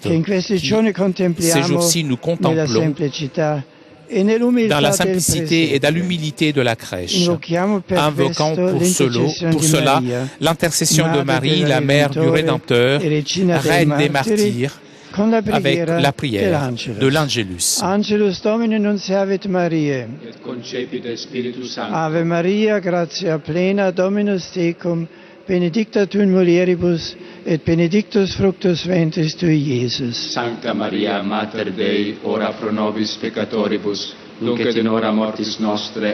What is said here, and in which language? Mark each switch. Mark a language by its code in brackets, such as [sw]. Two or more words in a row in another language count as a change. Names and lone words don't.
[fr] Ces jours-ci, nous contemplons dans la simplicité et dans l'humilité de la crèche, invoquant pour cela l'intercession de Marie, la mère du Rédempteur, reine des martyrs, avec la prière de l'Angelus. [la] Angelus Domini nunciavit Mariae. Et concepit Spiritus Sancto. Ave Maria, gratia plena, Dominus tecum, benedicta tu in mulieribus, et benedictus fructus ventris tui, Iesus. Sancta Maria, Mater Dei, ora pro nobis peccatoribus, nunc et in hora mortis nostre.